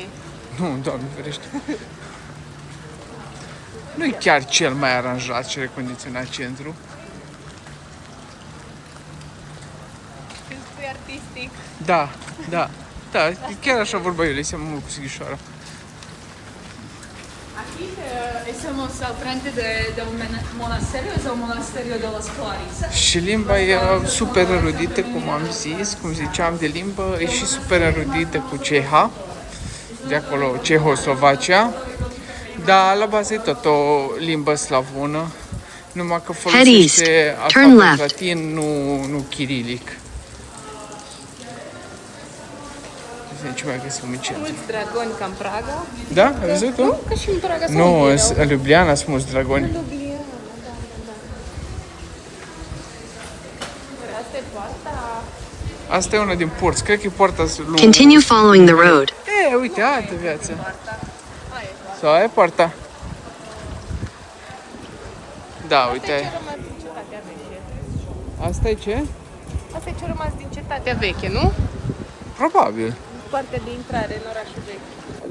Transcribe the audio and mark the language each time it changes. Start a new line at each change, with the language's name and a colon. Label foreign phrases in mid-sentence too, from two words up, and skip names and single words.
Romanian: Nu, Doamne ferește. Nu e chiar cel mai aranjat și recondiționat centru. Când spui artistic. Da, chiar așa vorba eu, le seamănă mult cu Sighișoara.
Spanish: Aquí estamos al frente de un monasterio, es el monasterio de las Clarisas.
Romanian: Și limba e super erudită, cum am zis, cum ziceam de limbă, e și super erudită cu ceha, de acolo Cehoslovacia, dar la bază e tot o limbă slavonă, numai că folosește alfabetul latin, nu chirilic. Ce mai găsim în centru? Mulți dragoni ca în Praga. Da? Ai văzut tu? Nu, ca și în Praga. Nu, în Ljubljana sunt mulți dragoni. Asta e poarta. Asta e una din porți. Cred că e poarta lui...
English: Continue following the road.
Romanian: Uite, altă viață. Sau aia e poarta? Da, uite. Asta e ce a rămas din cetatea veche. Asta e ce? Asta e ce a rămas din cetatea veche, nu? Probabil. Partea de intrare în orașul vechi.